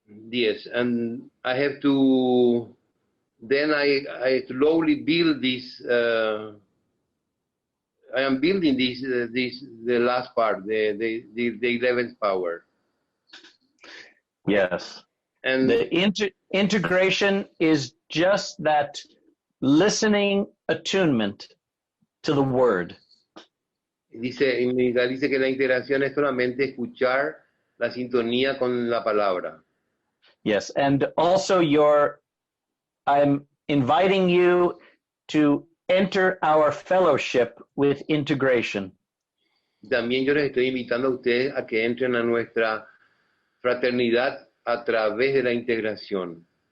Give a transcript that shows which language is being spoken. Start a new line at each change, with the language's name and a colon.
English: Yes, and I have to, then I slowly build this, I am building the last part, the 11th power. Yes. And the integration is just that listening attunement to the word.
Spanish: Dice que la integración es solamente escuchar la sintonía con la palabra.
English: Yes, and also I'm inviting you to enter our fellowship with integration.
Spanish: También yo les estoy invitando a ustedes a que entren a nuestra fraternidad a través de la integración.